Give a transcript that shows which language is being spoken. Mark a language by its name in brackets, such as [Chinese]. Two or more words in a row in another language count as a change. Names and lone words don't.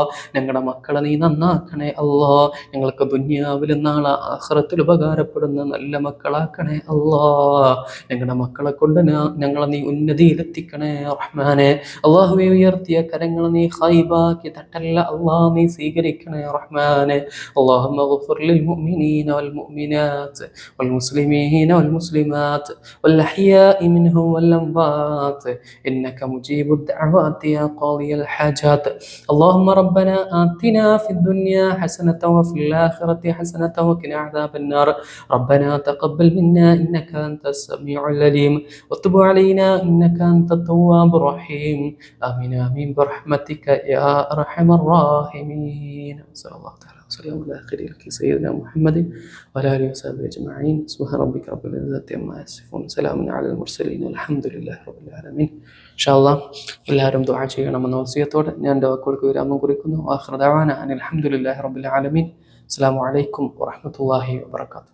[Malayalam] ഞങ്ങളുടെ മക്കളെ നീ നന്നാക്കണേ അല്ലാഹ്. ഞങ്ങൾക്ക് ദുനിയാവിലും നാളെ ആഖിറത്തിൽ ഉപകാരപ്പെടുന്ന നല്ല മക്കളാക്കണേ അല്ലാഹ്. ഞങ്ങളുടെ മക്കളെ കൊണ്ട് ഞങ്ങളെ നീ ഉന്നതിയിലെത്തിക്കണേ റഹ്മാനെ. അല്ലാഹുവേ, ഉയർത്തിയ കരങ്ങളെ നീ ഖൈബാക്കി തട്ടല്ല അല്ലാഹ്, നീ സ്വീകരിക്കണേ റഹ്മാനെ. [Arabic] اللهم اغفر للمؤمنين والمؤمنات والمسلمين والمسلمات والأحياء منهم والأموات إنك مجيب الدعوات يا قاضي الحاجات. اللهم ربنا آتنا في الدنيا حسنة وفي الآخرة حسنة وقنا عذاب النار. ربنا تقبل منا إنك أنت السميع العليم وتب علينا إنك أنت التواب الرحيم. آمين آمين برحمتك يا أرحم الراحمين. صلى الله تعالى وسلم على خير سيدنا محمد وعلى آله وصحبه أجمعين. سبحان ربك رب العزة عما يصفون سلام على المرسلين والحمد لله رب العالمين. إن شاء الله [Malayalam] എല്ലാവരും ദുആ ചെയ്യണമെന്ന വസിയത്തോടെ ഞാൻ എൻ്റെ വാക്കുകൾക്ക് വിരാമം കുറിക്കുന്നു. [Arabic] آخر دعوانا أن الحمد لله رب العالمين. السلام عليكم ورحمة الله وبركاته.